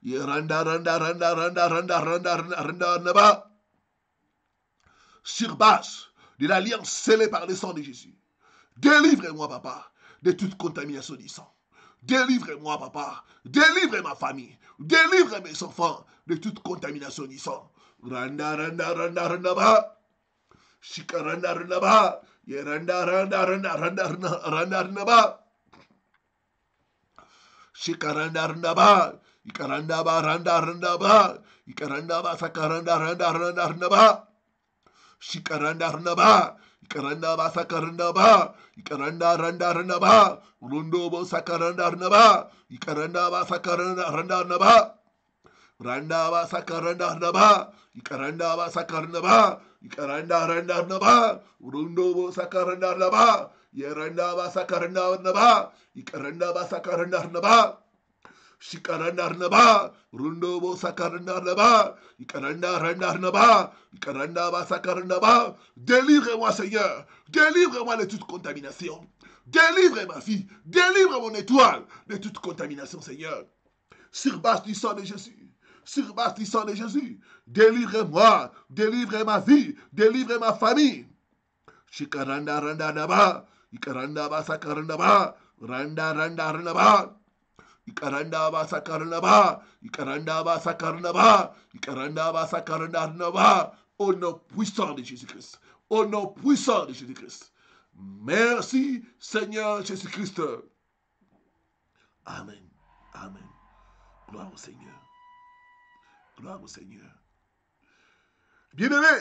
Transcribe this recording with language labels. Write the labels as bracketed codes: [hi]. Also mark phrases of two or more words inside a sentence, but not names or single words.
[fr] Sur base de l'alliance scellée par le sang de Jésus. Délivre-moi, papa, de toute contamination du sang. Délivre-moi, papa. Délivre ma famille. Délivre mes enfants de toute contamination du sang. Randa, randa, randa, randa, ba. Shika, randa, randa, ba. Randa, randa, randa, randa, randa, randa, ba. Shika, randa, randa, ba. Ikaranda, ba, randa, randa, ba. Ikaranda, ba, sakaranda, randa, randa, randa, ba. Shikaranda, randa, ba. Ikaranda, ba, sakaranda, ba. Ikaranda, randa, randa, ba. Rundo, ba, sakaranda, randa, ba. Ikaranda, ba, sakaranda, randa, randa, ba. Randa ba sakaranda ba, ikaranda ba sakaranda ba, ikaranda randa ba, urundo ba sakaranda ba, yeranda ba sakaranda ba, ikaranda ba sakaranda ba, shikaranda ba, urundo ba sakaranda ba, ikaranda randa ba, ikaranda ba sakaranda ba. Délivre-moi, Seigneur, délivre-moi de toute contamination. Délivre ma fille, délivre mon étoile de toute contamination, Seigneur. Sur base du sang de Jésus. Sur base du sang de Jésus. Délivre-moi, délivre ma vie, délivre ma famille. Shikaranda randa naba, ikaranda ba sakaranda ba, randa randa randa ba, ikaranda ba sakaranda ba, ikaranda ba sakaranda ba, ikaranda ba sakaranda randa ba. Au nom puissant de Jésus-Christ. Au nom puissant de Jésus-Christ. Merci Seigneur Jésus-Christ. Amen. Amen. Gloire au Seigneur. Gloire au Seigneur.